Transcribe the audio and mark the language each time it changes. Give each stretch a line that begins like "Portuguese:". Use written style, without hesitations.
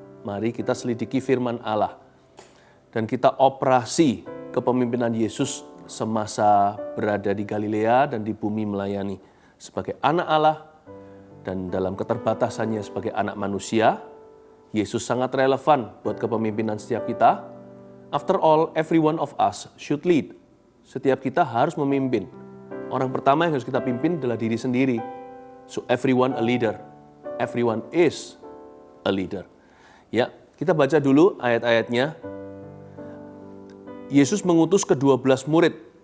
Indonesian: Mari kita selidiki firman Allah. Dan kita operasi kepemimpinan Yesus semasa berada di Galilea dan di bumi melayani. Sebagai anak Allah dan dalam keterbatasannya sebagai anak manusia, Yesus sangat relevan buat kepemimpinan setiap kita.
English: After all, every one of us should lead.
Indonesian: Setiap kita harus memimpin. Orang pertama yang harus kita pimpin adalah diri sendiri.
English: So everyone a leader. Everyone is a leader.
Indonesian: Ya, kita baca dulu ayat-ayatnya. Yesus mengutus ke-12 murid.